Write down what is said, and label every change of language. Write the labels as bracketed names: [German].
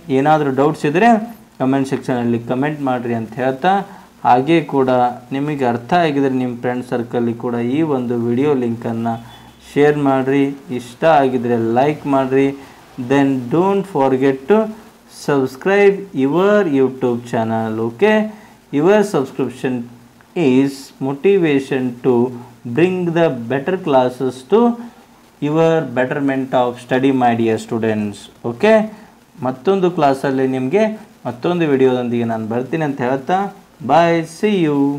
[Kannada] ಏನಾದರೂ ಡೌಟ್ಸ್ ಇದ್ದರೆ ಕಮೆಂಟ್ ಸೆಕ್ಷನಲ್ಲಿ ಕಮೆಂಟ್ ಮಾಡಿರಿ ಅಂತ ಹೇಳ್ತಾ, ಹಾಗೆ ಕೂಡ ನಿಮಗೆ ಅರ್ಥ ಆಗಿದರೆ ನಿಮ್ಮ ಫ್ರೆಂಡ್ ಸರ್ಕಲ್ಲಿ ಕೂಡ ಈ ಒಂದು ವಿಡಿಯೋ ಲಿಂಕನ್ನು ಶೇರ್ ಮಾಡಿರಿ. ಇಷ್ಟ ಆಗಿದರೆ ಲೈಕ್ ಮಾಡಿರಿ. [English] Then don't forget to subscribe your YouTube channel. Okay, your subscription is motivation to bring the better classes to your betterment of study, my dear students. [Kannada] Okay, ಮತ್ತೊಂದು ಕ್ಲಾಸಲ್ಲಿ ನಿಮಗೆ ಮತ್ತೊಂದು ವಿಡಿಯೋದೊಂದಿಗೆ ನಾನು ಬರ್ತೀನಿ ಅಂತ ಹೇಳ್ತಾ [English] Bye, see you.